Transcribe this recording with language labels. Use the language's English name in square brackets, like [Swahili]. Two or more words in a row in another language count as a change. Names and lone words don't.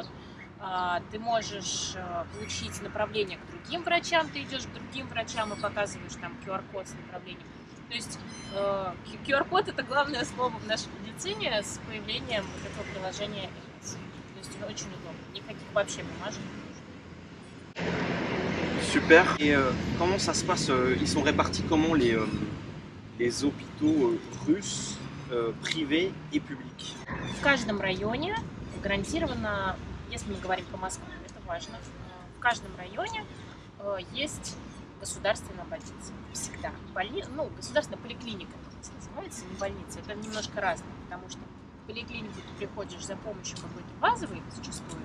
[Russian] Ты можешь получить направление к другим врачам, ты идешь к другим врачам и показываешь там QR-код с направлением. То есть QR-код — это главное слово в нашей медицине с появлением вот этого приложения МС. То есть очень удобно, никаких вообще бумажек не нужно. [French] Super. Et comment ça se passe? Ils sont répartis comment les hôpitaux russes, privés et publics? [Russian] В каждом районе гарантированно, если мы говорим про Москву, это важно, в каждом районе есть государственная больница. Всегда. Государственная поликлиника это называется, не больница. Это немножко разное, потому что в поликлинику ты приходишь за помощью какой-то базовой зачастую.